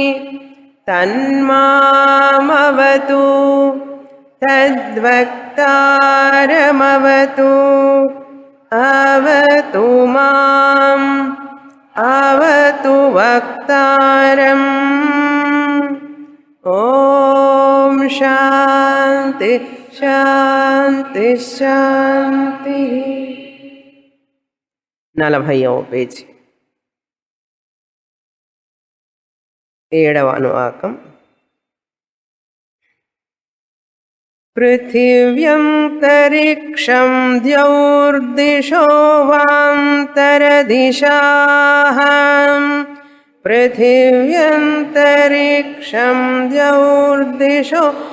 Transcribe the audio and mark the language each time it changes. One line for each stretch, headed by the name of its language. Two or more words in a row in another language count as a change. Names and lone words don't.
Sanskrit: तन्मामवतु तद्वक्तारमवतु अवतु माम् अवतु वक्तारम् ॐ शान्ति शान्ति शान्तिः
Telugu: 40వ పేజీ 7వ అనువాకం
Sanskrit: पृथिव्यन्तरिक्षं द्यौर्दिशो वान्तरदिशाः पृथिव्यन्तरिक्षं द्यौर्दिशो